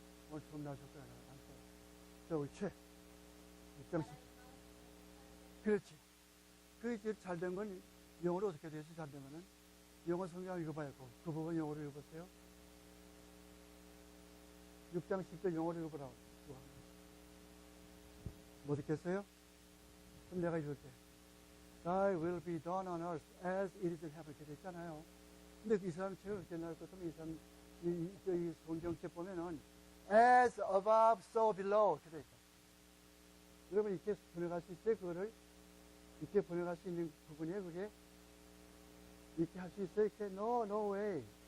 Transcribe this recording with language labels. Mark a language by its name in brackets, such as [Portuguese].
[Korean] 오늘 처음 나오셨구나. 안 써요. 저 우리 최 6장 10절. 그렇지. 그게 제일 잘된 건 영어로 어떻게 돼서 잘된 거는 영어 성경 읽어봐요. 그 부분 영어로 읽어보세요. 6장 10절 영어로 읽어보라고. 뭐 듣겠어요? 그럼 내가 읽을 때 [English] Thy will be done on earth as it is in heaven [Korean] 이렇게 됐잖아요. 근데 이 사람 책을 그렇게 나올 것 같으면 이 사람 이 성경책 보면은 [English] as above so below [Korean] 이렇게 돼 있다. 여러분 이렇게 번역할 수 있어요? 그거를 이렇게 번역할 수 있는 부분이에요 그게? 이렇게 할 수 있어요? 이렇게 [English] no way.